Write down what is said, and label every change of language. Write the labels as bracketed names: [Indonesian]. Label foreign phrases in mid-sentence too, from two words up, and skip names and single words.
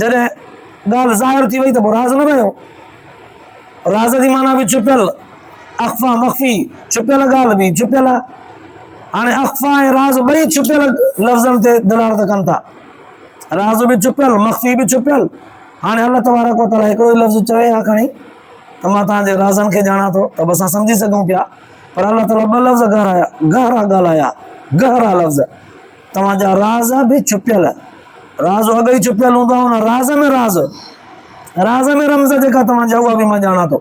[Sindhi] जॾहिं ॻाल्हि ज़ाहिर थी वई त पोइ राज़ न रहियो। राज़ जी माना बि छुपियल, [Arabic] أخفى مخفي, [Sindhi] छुपियल ॻाल्हि बि छुपियल आहे। हाणे अख़फ़ा ऐं राज़ ॿई छुपियल लफ़्ज़नि ते दलालत कनि था, राज़ बि छुपियल, मख़फ़ी बि छुपियल। हाणे [Arabic] الله تبارك وتعالى [Sindhi] हिकिड़ो ई लफ़्ज़ चवे हा खणी त मां तव्हांजे राज़नि खे ॼाणा थो, त बि असां सम्झी सघूं पिया, पर अल्लाह ताला ॿ लफ़्ज़ गहरा ॻाल्हाया, गहरा लफ़्ज़। तव्हांजा राज़ बि छुपियल, राज़ अॻ ई छुपियल हूंदो आहे, हुन राज़ में रमज़ जेका तव्हांजा उहा बि मां ॼाणा थो।